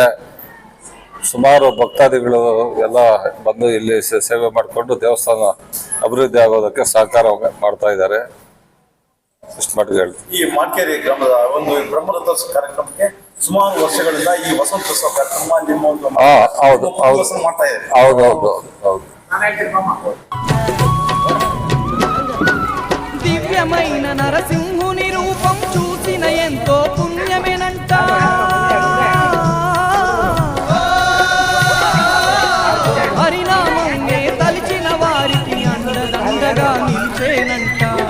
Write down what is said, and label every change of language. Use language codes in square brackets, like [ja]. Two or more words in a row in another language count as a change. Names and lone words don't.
[kn] ಸುಮಾರು ಭಕ್ತಾದಿಗಳು ಎಲ್ಲ ಬಂದು ಇಲ್ಲಿ ಸೇವೆ ಮಾಡಿಕೊಂಡು ದೇವಸ್ಥಾನ ಅಭಿವೃದ್ಧಿ ಆಗೋದಕ್ಕೆ ಸಹಕಾರ ಮಾಡ್ತಾ ಇದ್ದಾರೆ. ಇಷ್ಟು ಮಟ್ಟಿಗೆ ಹೇಳಿ. ಈ ಮಾರ್ಕೆರೆ ಗ್ರಾಮದ ಒಂದು ಬ್ರಹ್ಮರಥೋತ್ಸವ ಕಾರ್ಯಕ್ರಮಕ್ಕೆ ಸುಮಾರು ವರ್ಷಗಳಿಂದ ಈ ವಸಂತೋತ್ಸವ ಕಾರ್ಯಕ್ರಮ ನಿಮ್ಮ ಒಂದು ಮಾಡ್ತಾ ಇದೆ. ಹೌದು. [te] దివ్యమైన నరసింహుని రూపం చూసిన ఎంతో పుణ్యమేనంట. హరినామంనే తలిచిన వారికి అండదండగా నిలిచేనంట.